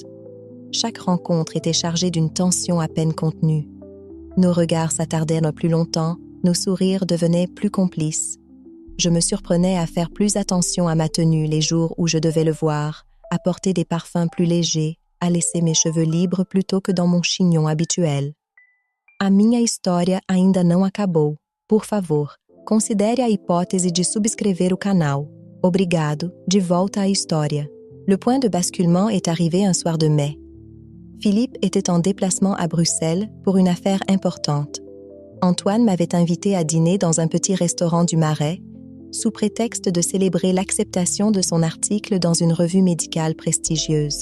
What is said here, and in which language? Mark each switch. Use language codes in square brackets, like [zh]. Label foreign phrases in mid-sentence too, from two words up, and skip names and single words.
[fr] Chaque rencontre était chargée d'une tension à peine contenue. Nos regards s'attardaient plus longtemps, nos sourires devenaient plus complices. Je me surprenais à faire plus attention à ma tenue les jours où je devais le voir, à porter des parfums plus légers, à laisser mes cheveux libres plutôt que dans mon chignon habituel. [pt] A minha história ainda não acabou. Por favor, considere a hipótese de subscrever o canal. Obrigado, de volta à história. [fr] Le point de basculement est arrivé un soir de mai. Philippe était en déplacement à Bruxelles pour une affaire importante. Antoine m'avait invité à dîner dans un petit restaurant du Marais, sous prétexte de célébrer l'acceptation de son article dans une revue médicale prestigieuse.